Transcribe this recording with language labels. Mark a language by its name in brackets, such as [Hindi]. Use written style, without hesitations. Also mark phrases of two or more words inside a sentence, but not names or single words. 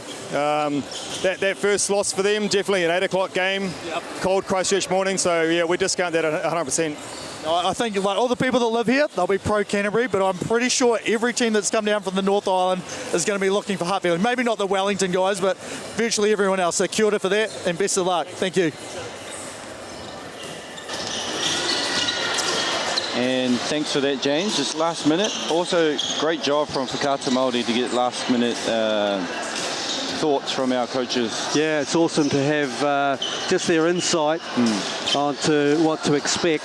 [English] That first loss for them, definitely an 8 o'clock game, cold Christchurch morning, so yeah, we discount that 100%. I think like all the people that live here, they'll be pro Canterbury, but I'm pretty sure every team that's come down from the North Island is going to be looking for Hartfield. Maybe not the Wellington guys, but virtually everyone else. So [Māori] kia ora [English] for that, and best of luck. Thank you. And thanks for that, James. Just last minute. Also, great job from Whakaata Māori to get last minute thoughts from our coaches. Yeah, it's awesome to have just their insight onto what to expect.